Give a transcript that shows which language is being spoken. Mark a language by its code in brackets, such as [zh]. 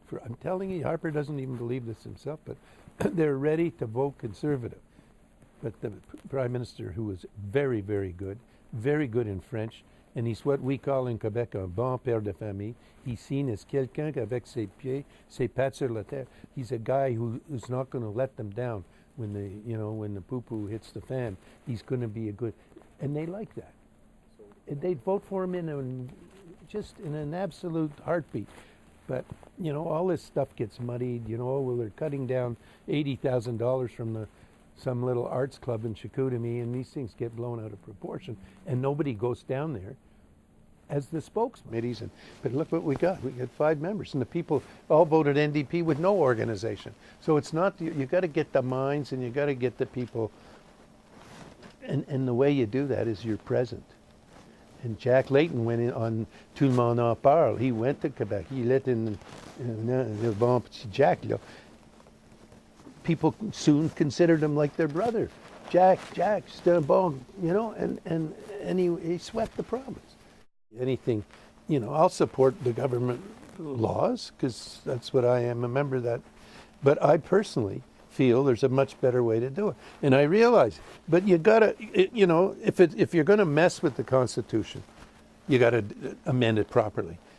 [en] I'm telling you, Harper doesn't even believe this himself, but they're ready to vote Conservative. But the Prime Minister, who was very, very good in French, and he's what we call in Quebec [fr] un bon père de famille. [en] He's seen as [fr] quelqu'un avec ses pieds, ses pattes sur la terre. [en] He's a guy who's not going to let them down when the poo-poo hits the fan. He's going to be a good, and they like that. And they'd vote for him just in an absolute heartbeat. But, all this stuff gets muddied, well, they're cutting down $80,000 from some little arts club in Chicoutimi, and these things get blown out of proportion, and nobody goes down there as the spokesman. But look what we got. We got 5 members, and the people all voted NDP with no organization. So it's not, you got to get the minds, and you got to get the people, and the way you do that is you're present. And Jack Layton went in on Tout le monde en parle. He went to Quebec. [fr] Il était le bon petit Jack. [en] People soon considered him like their brother. [fr] Jack, c'est un bon, [en] and he swept the province. Anything, I'll support the government laws, because that's what I am, a member of that. But I personally feel there's a much better way to do it. And I realize, but you gotta, if you're gonna mess with the Constitution, you gotta amend it properly.